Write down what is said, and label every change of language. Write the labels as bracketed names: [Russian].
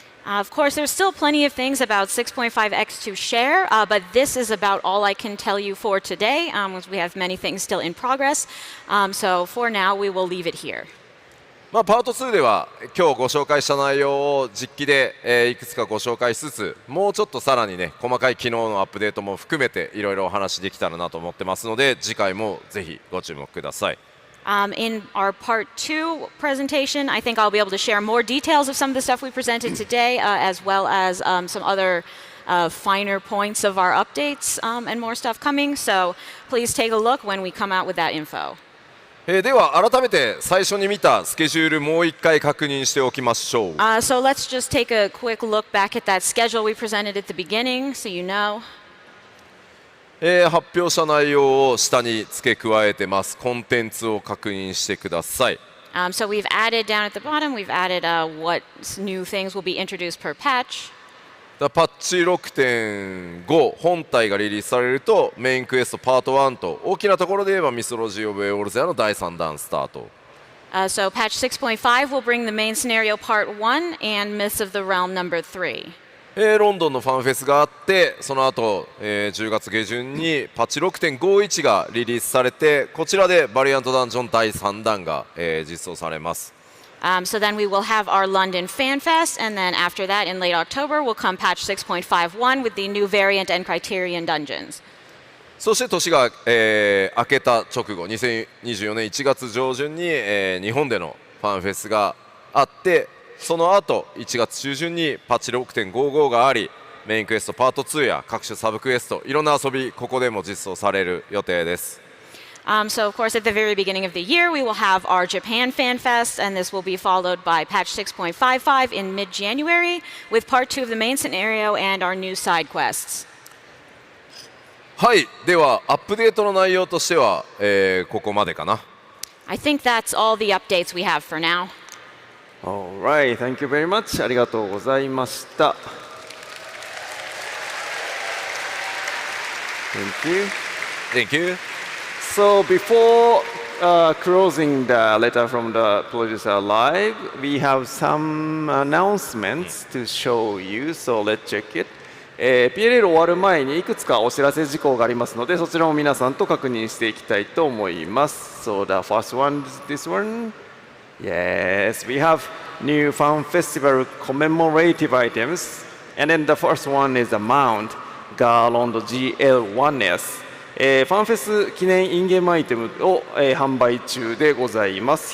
[English] Of course, there's still plenty of things about 6.5x to share, but this is about all I can tell you for today. We have many things still in progress. So for now, we will leave it here. [Japanese] まあ、パート2では今日ご紹介した内容を実機で、いくつかご紹介しつつ、もうちょっとさらにね細かい機能のアップデートも含めていろいろお話できたらなと思ってますので、次回もぜひご注目ください。 [English] In our part 2 presentation, I think I'll be able to share more details of some of the stuff we presented today, as well as some other finer points of our updates and more stuff coming. So please take a look when we come out with that info. [Japanese] では改めて最初に見たスケジュールもう一回確認しておきましょう。 [English] So let's just take a quick look back at that schedule we presented at the beginning, so you know. [Japanese] 発表した内容を下に付け加えてます。コンテンツを確認してください。 [English] So we've added down at the bottom, we've added what new things will be introduced per patch. [Japanese] パッチ 6.5 本体がリリースされるとメインクエストパート1と大きなところで言えばミスロジー・オブ・エオルゼアの第3弾スタート。 [English] So patch 6.5 will bring the main scenario part 1 and Myths of the Realm number 3. [Japanese] ロンドンのファンフェスがあって、その後、10月下旬にパッチ 6.51 がリリースされて、こちらでバリアントダンジョン第3弾が、実装されます。 [English] So then we will have our London Fan Fest, and then after that, in late October, will come patch 6.51 with the new variant and criterion dungeons. [Japanese] そして年が、明けた直後、2024年1月上旬に、日本でのファンフェスがあって、その後1月中旬にパッチ 6.55 があり、メインクエストパート2や各種サブクエスト、いろんな遊びここでも実装される予定です。 [English] So of course, at the very beginning of the year, we will have our Japan Fan Fest, and this will be followed by patch 6.55 in mid-January, with part 2 of the main scenario and our new side quests. [Japanese] はい、ではアップデートの内容としては、ここまでかな。 [English] I think that's all the updates we have for now. Alright, thank you very much. [Japanese] ありがとうございました。 [English] Thank you. Thank you. So before closing the letter from the producer live, we have some announcements to show you. So let's check it. [Japanese] PLL 終わる前にいくつかお知らせ事項がありますので、そちらも皆さんと確認していきたいと思います。 [English] So the first one is this one. Yes, we have new Fan Festival commemorative items. And then the first one is the mount, ガーロンド GL-IS。 [Japanese] ファンフェス記念インゲームアイテムを、販売中でございます。